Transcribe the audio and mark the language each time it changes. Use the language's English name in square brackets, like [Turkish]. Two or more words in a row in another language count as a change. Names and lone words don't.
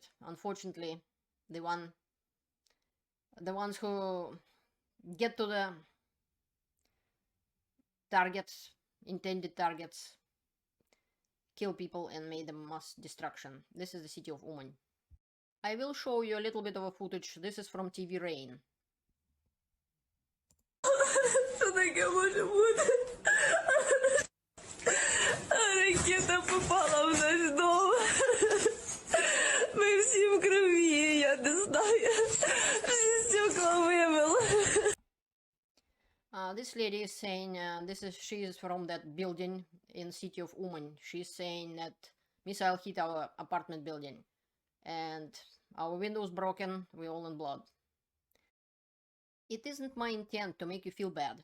[English] Unfortunately, the ones who get to the targets, intended targets, kill people and made them mass destruction. This is the city of Uman. I will show you a little bit of a footage. This is from TV Rain. [Ukrainian] Що таке може бути? Ракета попала в наш дом. Ми всі в крові, я не знаю. Всі стекла вимило. [English] This lady is saying, she is from that building in city of Uman. She's saying that missile hit our apartment building and our windows broken, we're all in blood. It isn't my intent to make you feel bad.